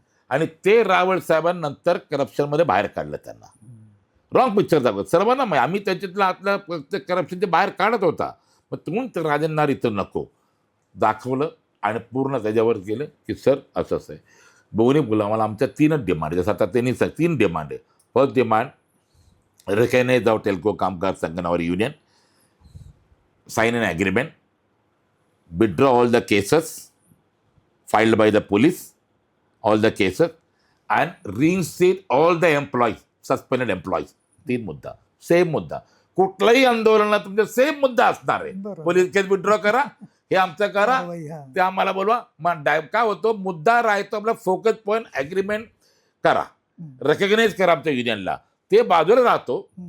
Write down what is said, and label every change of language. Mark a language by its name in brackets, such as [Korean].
[Marathi] आणि ते रावळ साहेबांनंतर करप्शनमध्ये बाहेर काढलं. त्यांना रॉंग पिक्चर दाखवलं सर्वांना. आम्ही त्याच्यातलं आतलं करप्शन ते बाहेर काढत होता. मग तुम्ही राजननार इथं नको दाखवलं आणि पूर्ण त्याच्यावर गेलं की सर असंच आहे. दोन्ही बोला मला आमच्या 3च डिमांड, जसं आता त्यांनी 3 डिमांड आहे. First demand [English] recognize our telco Kamgar Sangh our union, sign an agreement, withdraw all the cases filed by the police, all the cases, and reinstate all the employees, suspended employees. [Marathi] 3 मुद्दा, सेम मुद्दा. कुठलाही आंदोलनात तुमचा सेम मुद्दा असणार आहे. बरोबर. पोलीस केस विड्रॉ करा, हे आमचं करा, कारवाई, हा. ते आम्हाला बोलवा. मग काय होतो, मुद्दा राहतो आपला, फोकस पॉईंट ॲग्रीमेंट करा, रेकग्नाइज करा आमच्या युनियनला, ते बाजूला राहतो.